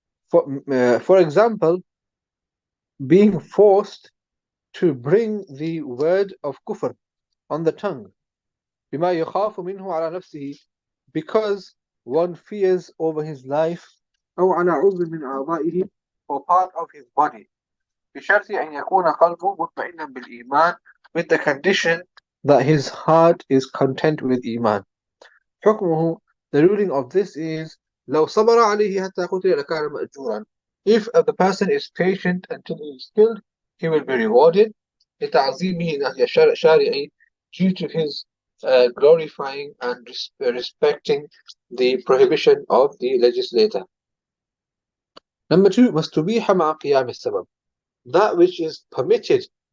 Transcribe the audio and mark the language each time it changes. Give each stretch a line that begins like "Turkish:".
English: For example, being forced to bring the word of kufr on the tongue,
Arabic: بما يخاف منه على نفسه,
English: because one fears over his life,
Arabic: أو على عضو من أعضائه,
English: or part of his body,
Arabic: بشرط أن يكون قلبه مطمئنا بالإيمان,
English: with the condition that his heart is content with Iman.
Arabic: حكمه,
English: the ruling of this is
Arabic: لو صبر عليه حتى قتل لكان مأجورا.
English: If the person is patient until he is killed, he will be rewarded.
Arabic: لتعظيمه نهي شارعي,
English: due to his glorifying and respecting the prohibition of the legislator. Number two,
Arabic: مستبيح مع قيام السبب,
English: that which is permitted